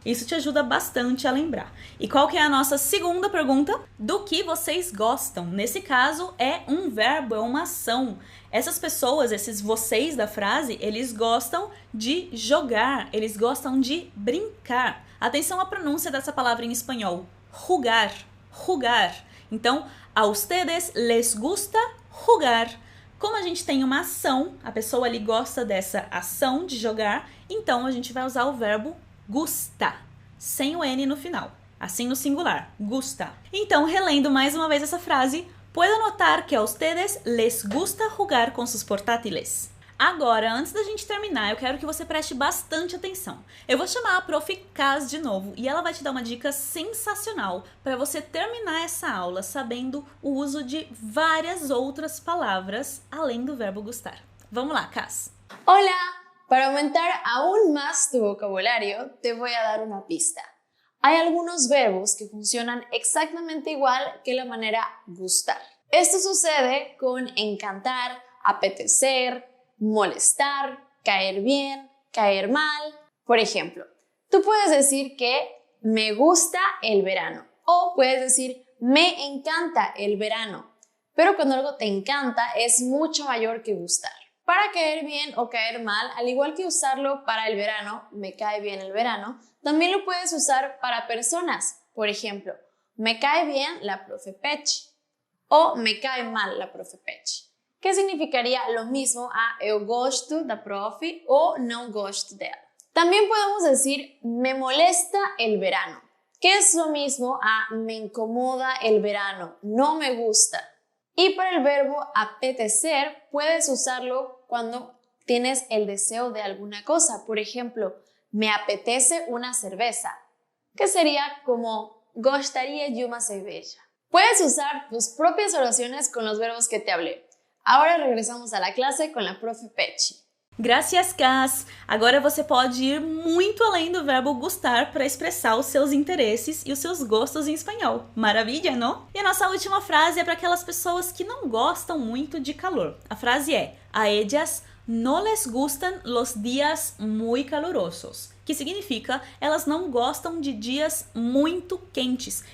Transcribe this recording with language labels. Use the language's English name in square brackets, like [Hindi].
[Portuguese] Isso te ajuda bastante a lembrar. E qual que é a nossa segunda pergunta? Do que vocês gostam? Nesse caso, é um verbo, é uma ação. Essas pessoas, esses vocês da frase, eles gostam de jogar, eles gostam de brincar. Atenção à pronúncia dessa palavra em espanhol. [Spanish] Jugar, jugar. Então, a ustedes les gusta jugar. [Portuguese] Como a gente tem uma ação, a pessoa ali gosta dessa ação de jogar, então a gente vai usar o verbo gusta, sem o N no final, assim no singular, gusta. Então, relendo mais uma vez essa frase, [Spanish] puedo notar que a ustedes les gusta jugar con sus portátiles. [Portuguese] Agora, antes da gente terminar, eu quero que você preste bastante atenção. Eu vou chamar a Prof. Cas de novo e ela vai te dar uma dica sensacional para você terminar essa aula sabendo o uso de várias outras palavras além do verbo gustar. Vamos lá, Cas. [Spanish] Hola, para aumentar aún más tu vocabulario, te voy a dar una pista. Hay algunos verbos que funcionan exactamente igual que la manera gustar. Esto sucede con encantar, apetecer, molestar, caer bien, caer mal. Por ejemplo, tú puedes decir que me gusta el verano o puedes decir me encanta el verano, pero cuando algo te encanta es mucho mayor que gustar. Para caer bien o caer mal, al igual que usarlo para el verano, me cae bien el verano, también lo puedes usar para personas. Por ejemplo, me cae bien la profe Pechi o me cae mal la profe Pechi, que significaría lo mismo a [Portuguese] eu gosto da profe o não gosto dela. [Spanish] También podemos decir me molesta el verano, que es lo mismo a me incomoda el verano, no me gusta. Y para el verbo apetecer puedes usarlo cuando tienes el deseo de alguna cosa. Por ejemplo, me apetece una cerveza, que sería como [Portuguese] gostaria de uma cerveja. [Spanish] Puedes usar tus propias oraciones con los verbos que te hablé. [Portuguese] Agora regresamos à classe com a prof. Pechi. [Spanish] Gracias, Cas! [Portuguese] Agora você pode ir muito além do verbo gustar para expressar os seus interesses e os seus gostos em espanhol. Maravilha, não? E a nossa última frase é para aquelas pessoas que não gostam muito de calor. A frase é: [Spanish] a ellas no les gustan los días muy calurosos, [Portuguese] que significa elas não gostam de dias muito quentes.